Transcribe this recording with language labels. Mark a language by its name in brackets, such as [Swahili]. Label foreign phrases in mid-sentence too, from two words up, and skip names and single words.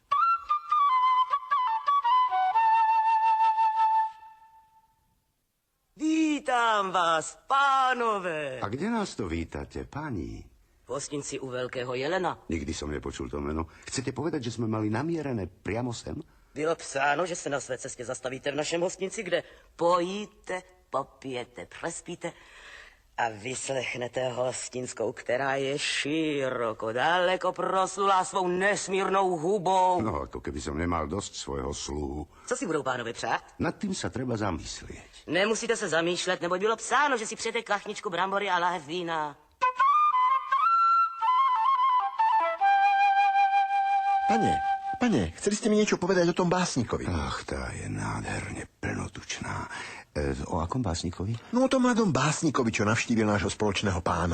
[Czech] Vítám vás, pánové. [Slovak] A kde nás to vítate, pani? V hostinci u Veľkého jelena. Nikdy som nepočul to meno. Chcete povedať, že sme mali namierené priamo sem? [Czech] Bylo psáno, že se na své cestě zastavíte v našem hostinci, kde pojíte, popijete, prespíte a vyslechnete hostinskou, která je široko, daleko proslulá svou nesmírnou hubou. [Slovak] No, ako keby som nemal dosť svojho sluhu. [Czech] Co si budou pánové přát? [Slovak] Nad tým sa treba zamyslieť. [Czech] Nemusíte se zamýšlet, neboť bylo psáno, že si přijete kachničku brambory a lahev vína. [Slovak] Pane, chceli ste mi niečo povedať o tom básnikovi? Ach, tá je nádherne plnotučná. O akom básnikovi? No o tom mladom básnikovi, čo navštívil nášho spoločného pána.